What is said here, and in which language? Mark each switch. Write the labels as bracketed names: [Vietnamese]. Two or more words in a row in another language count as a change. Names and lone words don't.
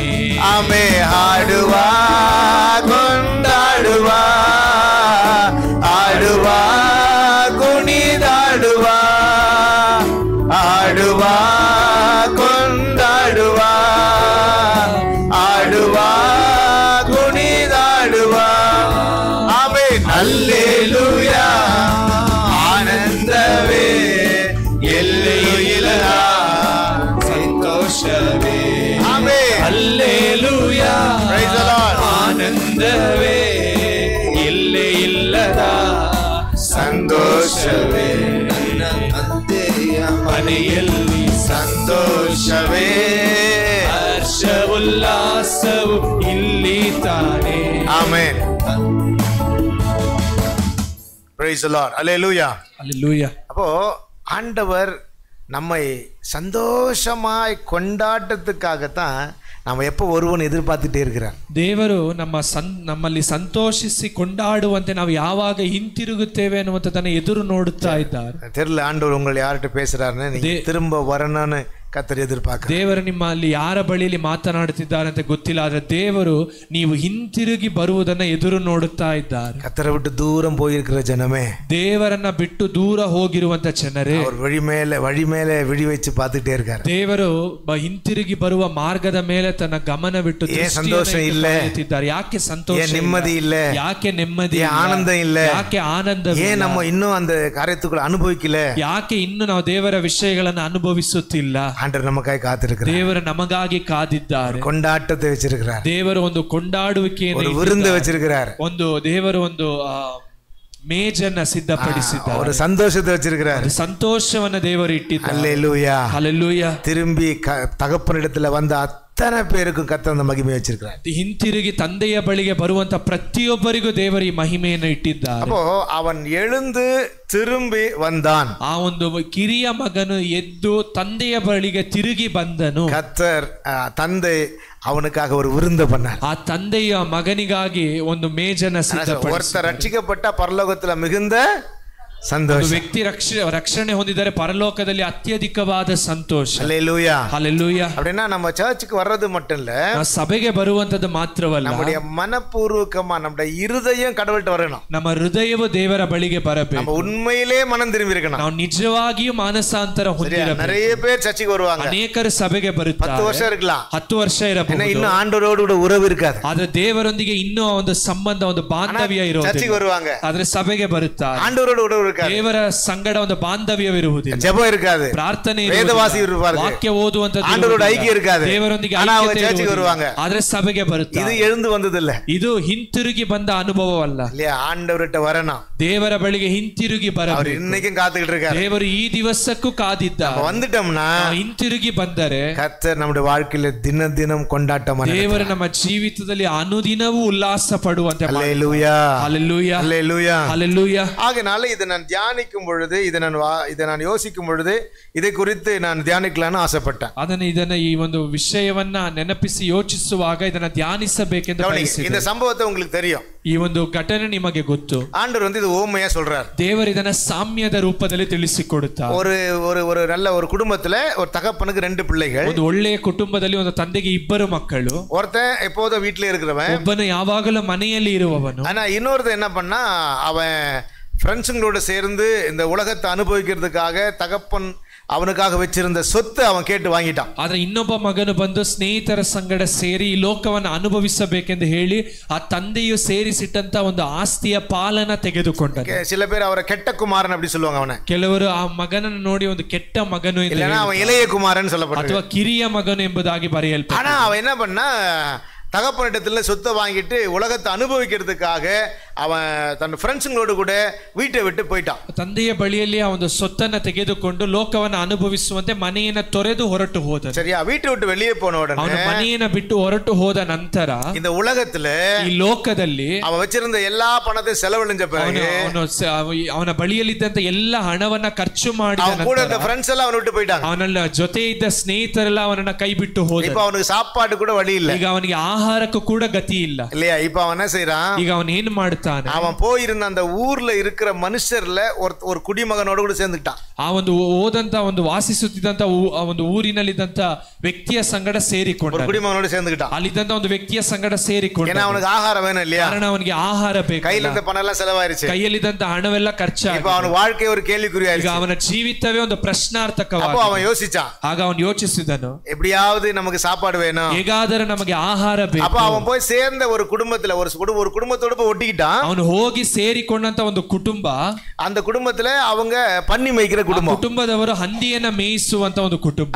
[Kannada] ಆಮೆ ಹಾಡುವ ಕೊಂಡಾಡುವ, ಆಡುವ ಕುಣಿದಾಡುವ, ಆಡುವ ಕೊಂಡಾಡುವ, ಆಡುವ ಕುಣಿದಾಡುವ, ಆಮೆನ್. [Tamil] அல்லேலூயா, ஆனந்தமே, எல்லையில்லா [Kannada] ಸಂತೋಷವೇ, [Tamil] ஆமென். அல்லேலூயா, [English] Praise the Lord. [Kannada] ಆನಂದವೇ, ಎಲ್ಲೆ ಇಲ್ಲದ ಸಂತೋಷವೇ, ನನ್ನ ತಂದೆಯ ಮನೆಯಲ್ಲಿ ಸಂತೋಷವೇ, ಹರ್ಷ ಉಲ್ಲಾಸವು ಇಲ್ಲಿ ತಾನೇ. [Tamil] ஆமென். [English] Praise the Lord. Hallelujah. [Tamil] அல்லேலூயா. அப்போ ஆண்டவர் நம்மை சந்தோஷமாய் கொண்டாட்டத்துக்காகத்தான் நம்ம எப்போ ஒருவன் எதிர்பார்த்துட்டே இருக்கிறார். [Kannada] ದೇವರು ನಮ್ಮಲ್ಲಿ ಸಂತೋಷಿಸಿ ಕೊಂಡಾಡುವಂತೆ ನಾವು ಯಾವಾಗ ಹಿಂತಿರುಗುತ್ತೇವೆ ಅನ್ನುವಂಥದ್ದನ್ನು ಎದುರು ನೋಡುತ್ತಾ ಇದ್ದಾರೆ. [Tamil] தெரியல ஆண்டவர் உங்களை யார்கிட்ட பேசுறாருன்னு, நீங்க திரும்ப வரணும்னு கர்த்தர் எதிர்பார்க்க. [Kannada] ದೇವರು ನಿಮ್ಮಲ್ಲಿ ಯಾರ ಬಳಿಯಲ್ಲಿ ಮಾತನಾಡುತ್ತಿದ್ದಾರೆ ಅಂತ ಗೊತ್ತಿಲ್ಲ, ಆದ್ರೆ ದೇವರು ನೀವು ಹಿಂತಿರುಗಿ ಬರುವುದನ್ನ ಎದುರು ನೋಡುತ್ತಾ ಇದ್ದಾರೆ. [Tamil] கர்த்தரை விட்டு தூரம் போயிருக்கிற ஜனமே, [Kannada] ದೇವರನ್ನ ಬಿಟ್ಟು ದೂರ ಹೋಗಿರುವಂತ ಜನರೇ, [Tamil] அவர் வழி மேலே விழி வச்சு பார்த்துட்டே இருக்காரு. [Kannada] ದೇವರು ಹಿಂತಿರುಗಿ ಬರುವ ಮಾರ್ಗದ ಮೇಲೆ ತನ್ನ ಗಮನವಿಟ್ಟು [Tamil] சந்தோஷம் இல்ல, [Kannada] ಯಾಕೆ ಸಂತೋಷ, [Tamil] நிம்மதி இல்ல, [Kannada] ಯಾಕೆ ನೆಮ್ಮದಿ, [Tamil] ஆனந்தம் இல்ல, [Kannada] ಯಾಕೆ ಆನಂದ, [Tamil] ஏன் நம்ம இன்னும் அந்த காரியத்துக்குள்ள அனுபவிக்கல, [Kannada] ಯಾಕೆ ಇನ್ನು ನಾವು ದೇವರ ವಿಷಯಗಳನ್ನು ಅನುಭವಿಸುತ್ತಿಲ್ಲ. [Tamil] ஆண்டவர் நமக்காக காத்திருக்கிறார். [Kannada] ದೇವರು ನಮಗಾಗಿ ಕಾದಿದ್ದಾರೆ. [Tamil] கொண்டாட்டத்தை வச்சிருக்கிறார். [Kannada] ದೇವರು ಒಂದು ಕೊಂಡಾಡುವಿಕೆಯನ್ನು, [Tamil] ஒரு விருந்து வச்சிருக்கிறார். [Kannada] ಒಂದು ದೇವರು ಒಂದು ಮೇಜನ್ನ ಸಿದ್ಧಪಡಿಸಿದ್ದಾರೆ. [Tamil] ஒரு சந்தோஷத்தை வச்சிருக்கிறார். [Kannada] ಸಂತೋಷವನ್ನ ದೇವರು ಇಟ್ಟಿದ್ದಾರೆ. [Tamil] அல்லேலூயா, [Kannada] ಹಲ್ಲೆಲೂಯಾ. [Tamil] திரும்பி தகப்பனிடத்துல வந்த அத்தனை பேருக்கும் கர்த்தர் அந்த மகிமை வச்சிருக்கிறார். [Kannada] ಹಿಂತಿರುಗಿ ತಂದೆಯ ಬಳಿಗೆ ಬರುವಂತ ಪ್ರತಿಯೊಬ್ಬರಿಗೂ ದೇವರು ಈ ಮಹಿಮೆಯನ್ನು ಇಟ್ಟಿದ್ದಾರೆ. [Tamil] அப்போ அவன் எழுந்து திரும்பி வந்தான். [Kannada] ಆ ಒಂದು ಕಿರಿಯ ಮಗನು ಎದ್ದು ತಂದೆಯ ಬಳಿಗೆ ತಿರುಗಿ ಬಂದನು. [Tamil] கர்த்தர் தந்தை அவனுக்காக ஒரு விருந்து பண்ணார். [Kannada] ಆ ತಂದೆಯ ಮಗನಿಗಾಗಿ ಒಂದು ಮೇಜನ್ನ ಸಿದ್ಧಪಡಿಸಿದರು. [Tamil] ஒருத்தர் ரட்சிக்கப்பட்ட பரலோகத்துல மிகுந்த ಸಂತೋಷ. [Kannada] ವ್ಯಕ್ತಿ ರಕ್ಷಣೆ ಹೊಂದಿದರೆ ಪರಲೋಕದಲ್ಲಿ ಅತ್ಯಧಿಕವಾದ ಸಂತೋಷ. [Tamil] ஹல்லேலூயா, [Kannada] ಹಲ್ಲೆಲೂಯಾ. [Tamil] அப்படின்னா நம்ம சர்ச்சுக்கு வர்றது மட்டும் இல்ல, [Kannada] ಸಭೆಗೆ ಬರುವಂತದ್ದು ಮಾತ್ರವಲ್ಲ, [Tamil] நம்முடைய மனப்பூர்வமா நம்முடைய இருதயம் கடவுள்கிட்ட வரணும். [Kannada] ನಮ್ಮ ಹೃದಯವು ದೇವರ ಬಳಿಗೆ ಬರಬೇಕು. [Tamil] நம்ம உண்மையிலே மனம் திரும்பி இருக்கணும். [Kannada] ನಾವು ನಿಜವಾಗಿಯೂ ಮಾನಸಾಂತರ ಹೊಂದಿರಬೇಕು. [Tamil] நிறைய பேர் சர்ச்சுக்கு வருவாங்க, [Kannada] ಅನೇಕರು ಸಭೆಗೆ ಬರುತ್ತಾರೆ. [Tamil] 10 வருஷம் இருக்கலாம், [Kannada] 10 ವರ್ಷ ಇರಬಹುದು, [Tamil] இன்னும் ஆண்டவரோடு கூட உறவு இருக்காது. [Kannada] ಆದ್ರೆ ದೇವರೊಂದಿಗೆ ಇನ್ನೂ ಒಂದು ಸಂಬಂಧ, ಒಂದು ಬಾಂಧವ್ಯ ಇರೋದಿಲ್ಲ. [Tamil] சர்ச்சுக்கு வருவாங்க, [Kannada] ಆದ್ರೆ ಸಭೆಗೆ ಬರುತ್ತಾರೆ, [Tamil] ஆண்டவரோடு உறவு இருக்காது, [Kannada] ದೇವರ ಸಂಗಡ ಒಂದು ಬಾಂಧವ್ಯವಿರುವುದಿಲ್ಲ, [Tamil] ஜெபம் இருக்காது, [Kannada] ಪ್ರಾರ್ಥನೆ [Tamil] ವೇದವಾಸಿ இருப்பார்கள், [Kannada] ವಾಕ್ಯ ಓದುವಂತದ್ದು, [Tamil] ஆண்டவரோட ஐக்கியம் இருக்காது, [Kannada] ದೇವರೊಂದಿಗೆ [Tamil] ஆனா அவங்க சர்ச்சுக்கு வருவாங்க, [Kannada] ಆದ್ರೆ ಸಭೆಗೆ ಬರುತ್ತಾರೆ. [Tamil] இது எழுந்து வந்தது இல்ல, [Kannada] ಇದು ಹಿಂತಿರುಗಿ ಬಂದ ಅನುಭವವಲ್ಲ. [Tamil] இல்லையா? ஆண்டவர்கிட்ட வரணும், [Kannada] ದೇವರ ಬಳಿಗೆ ಹಿಂತಿರುಗಿ [Tamil] அவர் [Kannada] ಬರಬೇಕು. [Tamil] இன்னைக்கும் காத்துக்கிட்டு இருக்காரு. [Kannada] ದೇವರು ಈ ದಿವಸಕ್ಕೂ ಕಾದಿದ್ದಾರೆ. [Tamil] வந்துட்டோம்னா [Kannada] ಹಿಂತಿರುಗಿ ಬಂದರೆ [Tamil] கர்த்தர் நம்முடைய வாழ்க்கையில தினம் தினம் கொண்டாட்டம். [Kannada] ದೇವರು ನಮ್ಮ ಜೀವಿತದಲ್ಲಿ ಅನುದಿನವೂ ಉಲ್ಲಾಸ ಪಡುವಂತೆ. [Tamil] அல்லேலூயா, [Kannada] ಹಲ್ಲೆಲೂಯಾ, [Tamil] அல்லேலூயா, [Kannada] ಹಲ್ಲೆಲೂಯಾ. [Tamil] ஆகையினால இதை நான் தியானிக்கும் பொழுது, இதை நான் யோசிக்கும் பொழுது, இதை குறித்து நான் தியானிக்கலாம்னு ஆசைப்பட்டேன். [Kannada] ಇದನ್ನ ಈ ಒಂದು ವಿಷಯವನ್ನ ನೆನಪಿಸಿ ಯೋಚಿಸುವಾಗ ಇದನ್ನ ಧ್ಯಾನಿಸಬೇಕೆಂದು ಬಯಸಿದೆ. [Tamil] இந்த சம்பவத்தை உங்களுக்கு தெரியும். [Kannada] ಈ ಒಂದು ಘಟನೆ ನಿಮಗೆ ಗೊತ್ತು. [Tamil] ஆண்டவர் வந்து இது ஓமையா சொல்றார். [Kannada] ದೇವರು ಇದನ್ನ ಸಾಮ್ಯದ ರೂಪದಲ್ಲಿ ತಿಳಿಸಿಕೊಡುತ್ತಾರೆ. [Tamil] ஒரு நல்ல ஒரு குடும்பத்துல ஒரு தகப்பனுக்கு 2 பிள்ளைகள். [Kannada] ಒಂದು ಒಳ್ಳೆಯ ಕುಟುಂಬದಲ್ಲಿ ಒಂದು ತಂದೆಗೆ 2 ಮಕ್ಕಳು. [Tamil] ஒருத்தன் எப்போதும் வீட்டிலே இருக்கிறவன், [Kannada] ಒಬ್ಬನು ಯಾವಾಗಲೂ ಮನೆಯಲ್ಲಿ ಇರುವವನು. [Tamil] ஆனா இன்னொருத்தன் என்ன பண்ணா, அவன் ஃப்ரெண்ட்ஸுங்களோட சேர்ந்து இந்த உலகத்தை அனுபவிக்கிறதுக்காக தகப்பன் ಅವನಿಗಾಗಿ ವச்சிருந்த சொத்து அவன் கேட்டு வாங்கிட்டான். [Kannada] ಆದ್ರೆ ಇನ್ನೊಬ್ಬ ಮಗನು ಬಂದು ಸ್ನೇಹಿತರ ಸಂಗಡ ಸೇರಿ ಈ ಲೋಕವನ್ನು ಅನುಭವಿಸಬೇಕೆಂದು ಹೇಳಿ ಆ ತಂದೆಯು ಸೇರಿಸಿಟ್ಟಂತ ಒಂದು ಆಸ್ತಿಯ ಪಾಲನ ತೆಗೆದುಕೊಂಡ. [Tamil] சில பேர் அவரை கெட்ட குமாரன் அப்படி சொல்லுவாங்க. [Kannada] ಅವನ ಕೆಲವರು ಆ ಮಗನನ್ನು ನೋಡಿ ಒಂದು ಕೆಟ್ಟ ಮಗನು ಎಂದು, [Tamil] இல்லனா அவன் இளைய குமாரன் சொல்லப்படுறான், [Kannada] ಅಥವಾ ಕಿರಿಯ ಮಗನು ಎಂಬುದಾಗಿ ಬರೆಯಲ್ಪಟ್ಟಿದೆ. [Tamil] ஆனா அவன் என்ன பண்ணா, தகப்பனிடத்துல சொத்தை வாங்கிட்டு உலகத்தை அனுபவிக்கிறதுக்காக அவன் தன் ஃப்ரெண்ட்ஸுங்களோடு கூட வீட்டை விட்டு போயிட்டான். [Kannada] ತಂದೆಯ ಬಳಿಯಲ್ಲಿ ಆ ಒಂದು ಸೊತ್ತನ್ನು ತೆಗೆದುಕೊಂಡು ಲೋಕವನ್ನು ಅನುಭವಿಸುವಂತೆ ಮನೆಯನ್ನು ತೊರೆದು ಹೊರಟು ಹೋದ. [Tamil] சரியா? வீட்டை விட்டு வெளியே போன உடனே, [Kannada] ಅವನು ಮನೆಯನ್ನು ಬಿಟ್ಟು ಹೊರಟು ಹೋದ ನಂತರ [Tamil] இந்த உலகத்துல, [Kannada] ಈ ಲೋಕದಲ್ಲಿ [Tamil] அவன் வச்சிருந்த எல்லா பணத்தையும் செலவழிஞ்ச பிறகு, [Kannada] ಅವನ ಬಳಿಯಲ್ಲಿದ್ದಂತ ಎಲ್ಲ ಹಣವನ್ನ ಖರ್ಚು ಮಾಡಿದ [Tamil] அவன் கூட இருந்த ಫ್ರೆಂಡ್ಸ್ எல்லாம் அவனை விட்டு போயிட்டாங்க. [Kannada] ಅವನ ಜೊತೆ ಇದ್ದ ಸ್ನೇಹಿತರೆಲ್ಲ ಅವನನ್ನ ಕೈ ಬಿಟ್ಟು ಹೋದ. [Tamil] இப்ப அவனுக்கு சாப்பாடு கூட வழி இல்ல. [Kannada] ಈಗ ಅವನಿಗೆ ಆಹಾರಕ್ಕೂ ಕೂಡ ಗತಿ ಇಲ್ಲ. [Tamil] இல்லையா? இப்ப அவன் என்ன செய்யறான்? [Kannada] ಈಗ ಅವನು ಏನು ಮಾಡ್ತಾನೆ? [Tamil] அவன் போயிருந்த அந்த ஊர்ல இருக்கிற மனுஷர்ல ஒரு குடிமகனோட கூட சேர்ந்துட்டான். [Kannada] ಆ ಒಂದು ಓದಂತ ಒಂದು ವಾಸಿಸುತ್ತಿದ್ದಂತ ಒಂದು ಊರಿನಲ್ಲಿದ್ದಂತ ವ್ಯಕ್ತಿಯ ಸಂಗಡ ಸೇರಿಕೊಂಡ. [Tamil] ஒரு குடிமகனோட சேர்ந்துட்டான். [Kannada] ಅಲ್ಲಿದ್ದಂತ ಒಂದು ವ್ಯಕ್ತಿಯ ಸಂಗಡ ಸೇರಿಕೊಂಡ. [Tamil] ஏன்னா அவனுக்கு ஆகாரம் வேணும் இல்லையா? [Kannada] ಕಾರಣ ಅವನಿಗೆ ಆಹಾರ ಬೇಕು. [Tamil] கையில இருந்த பணம் எல்லாம் செலவாயிருச்சு. [Kannada] ಕೈಯಲ್ಲಿದ್ದಂತ ಹಣವೆಲ್ಲ ಖರ್ಚಾಗಿದೆ. [Tamil] இப்ப ಅವನ வாழ்க்கை ஒரு கேள்விக்குறியாயிருச்சு. [Kannada] ಈಗ ಅವನ ಜೀವಿತವೇ ಒಂದು ಪ್ರಶ್ನಾರ್ಥಕವಾಗಿದೆ. [Tamil] அப்போ அவன் யோசிச்சான். [Kannada] ಆಗ ಅವನು ಯೋಚಿಸಿದನು, [Tamil] எப்படியாவது நமக்கு சாப்பாடு வேணும். [Kannada] ಹೇಗಾದರೂ ನಮಗೆ ಆಹಾರ ಬೇಕು. [Tamil] அப்ப அவன் போய் சேர்ந்த ஒரு குடும்பத்துல ஒரு குடும்பத்தோட போய் ஒட்டிக்கிட்டான். [Kannada] ಅವನು ಹೋಗಿ ಸೇರಿಕೊಂಡಂತ ಒಂದು ಕುಟುಂಬ, [Tamil] அந்த குடும்பத்துல அவங்க பன்னி மேய்க்கிற குடும்பம். [Kannada] ಕುಟುಂಬದವರು ಹಂದಿಯನ್ನ ಮೇಯಿಸುವಂತ ಒಂದು ಕುಟುಂಬ.